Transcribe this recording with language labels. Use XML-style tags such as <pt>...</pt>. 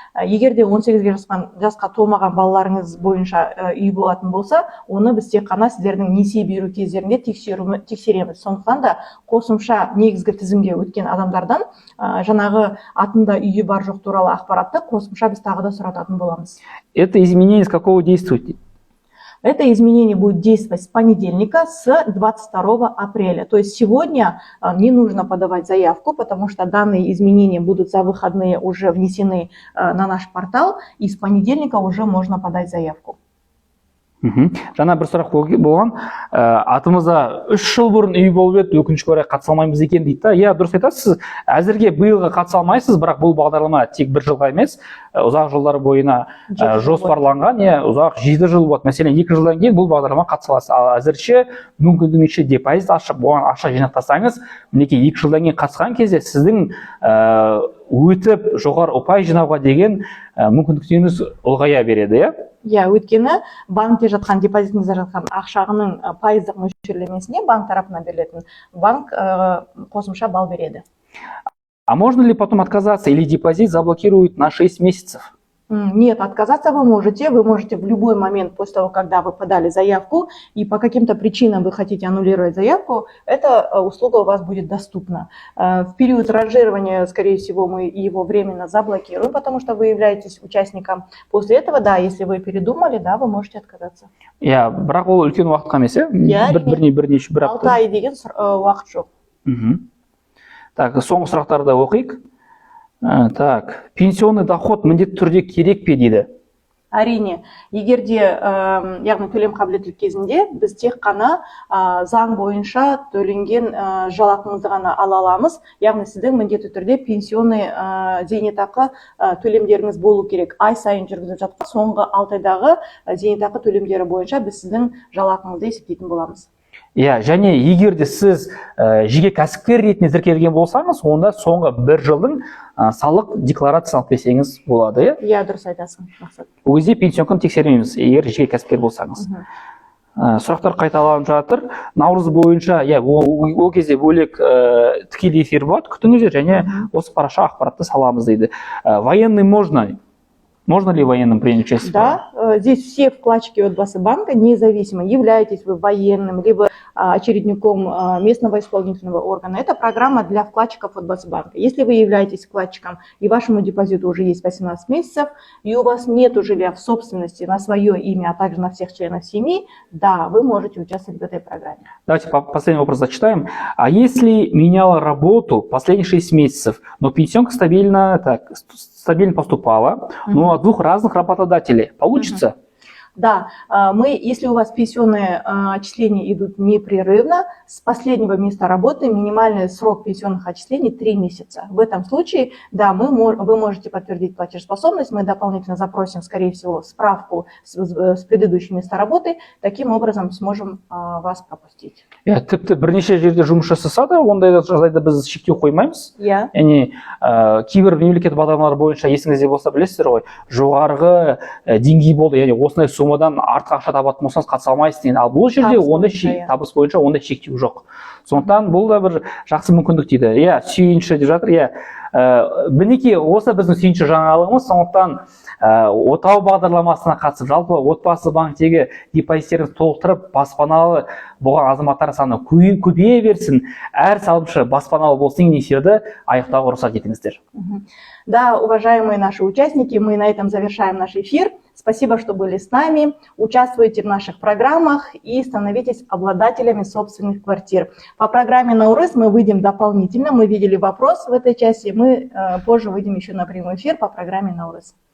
<kk>Егерде 18 жасқа толмаған балаларыңыз бойынша үй болатын болса, оны біз тек қана сіздердің несие беру кездерінде тексереміз. Сондықтан да қосымша негізгі тізімге өткен адамдардан жаңағы атында үйі бар жоқ туралы ақпаратты қосымша біз тағы да сұрататын боламыз.</kk> <ru>Это изменение с какого действует? Это изменение будет действовать с понедельника, с 22 апреля. То есть сегодня не нужно подавать заявку, потому что данные изменения будут за выходные уже внесены на наш портал, и с понедельника уже можно подать заявку.</ru> <kk>Жаңа бір сұрақ болған, атымызда 3 жыл бұрын үй болып еді, өкінішке орай қатыса алмаймыз екен дейді. Иә, дұрыс айтасыз. Әзірге биылға қатыса алмайсыз, бірақ бұл бағдарлама тек 1 жылға емес, ұзақ жылдар бойына жоспарланған, ұзақ 7 жыл болады. Мәселен, 2 жылдан кейін бұл бағдарлама қатыса аласыз. Ал әзірше мүмкіндігінше депозит ашып, оған ақша жинақтасаңыз, мінекей 2 жылдан кейін қатысқан кезде сіздің өтіп жоғары ұпай жинауға деген мүмкіндіктеріңіз ұлғая береді, иә? Иә, өйткені банкте жатқан, депозитіңізде жатқан ақшағының пайыздық мөлшерлемесіне банк тарапынан берілетін, банк қосымша балл береді.</kk> <ru>А можно ли потом отказаться или депозит заблокируют на 6 месяцев? Нет, отказаться вы можете в любой момент после того, когда вы подали заявку, и по каким-то причинам вы хотите аннулировать заявку, эта услуга у вас будет доступна. В период ранжирования, скорее всего, мы его временно заблокируем, потому что вы являетесь участником. После этого, да, если вы передумали, да, вы можете отказаться.</ru> <kk>Я бірақ ол үлкен уақытқа емес, бірнеше бір апта. 6 ай деген уақыт жоқ. Так, соңғы сұрақтарды оқиық.</kk> <ru>Так, пенсионный доход</ru> <kk>міндетті түрде керек пе дейді? Әрине, егерде яғни төлем қабілеттілік кезінде біз тек қана заң бойынша төленген жалақыңызды ғана ала аламыз. Яғни сіздің міндетті түрде</kk> <ru>пенсионный</ru> <kk>зейнетақы төлемдеріңіз болу керек. Ай сайын жүргізіп жатқан соңғы 6 айдағы зейнетақы төлемдері бойынша біз сіздің жалақыңызды есептейтін боламыз. Иә, және егер де сіз жеке кәсіпкер ретінде тіркелген болсаңыз, онда соңғы 1 жылдың салық декларациясын алып берсеңіз болады, иә? Иә, дұрыс айтасың, Мақсат. Ол кезде пенсионканы тексермейміз, егер жеке кәсіпкер болсаңыз. Сұрақтар қайталанып жатыр. Наурыз бойынша, ол кезде бөлек тікелей эфир болады, күтіңіздер, және осы параша ақпаратты саламыз дейді.</kk> <ru>Военный можно? Можно ли военным принять участие? Да, здесь все вкладчики отбасы банка, независимо, являетесь вы военным, либо очередником местного исполнительного органа. Это программа для вкладчиков отбасы банка. Если вы являетесь вкладчиком и вашему депозиту уже есть 18 месяцев, и у вас нет жилья в собственности на свое имя, а также на всех членов семьи, да, вы можете участвовать в этой программе. Давайте последний вопрос зачитаем. А если меняла работу последние 6 месяцев, но пенсионка стабильно поступала, но от 2 разных работодателей, получится? Да, если у вас пенсионные отчисления идут непрерывно, с последнего места работы минимальный срок пенсионных отчислений 3 месяца. В этом случае, да, вы можете подтвердить платежеспособность, мы дополнительно запросим, скорее всего, справку с предыдущего места работы, таким образом сможем вас пропустить.</ru> <kk>Тіпті бірнеше жерде жұмыс жасаса да, ондай жағдайда біз шектеу қоймаймыз. Яғни кейбір мемлекет бағдарламалары бойынша есіңізде болса білесіздер ғой, жоғарғы деңгей болды, яғни осындай сомадан артық ақша табатын болсаңыз қатыса алмайсыз деген. Ал бұл жерде табыс бойынша ондай шектеу жоқ. Сондықтан бұл да бір жақсы мүмкіндік дейді. Иә, сүйінші деп жатыр. Иә, мінекей осы біздің сүйінші жаңалығымыз. Сондықтан отау бағдарламасына қатысып, жалпы отбасы банктегі депозиттеріңізді толықтырып, баспаналы болған азаматтар саны көбейе берсін, әр салымшы баспаналы болсын деген эфирді аяқтауға рұқсат етіңіздер.</kk> <ru>Да, уважаемые наши участники, мы на этом завершаем наш эфир. Спасибо, что были с нами. Участвуйте в наших программах и становитесь обладателями собственных квартир. По программе Наурыз мы выйдем дополнительно. Мы видели вопрос в этой части. Мы позже выйдем еще на прямой эфир по программе Наурыз.</ru>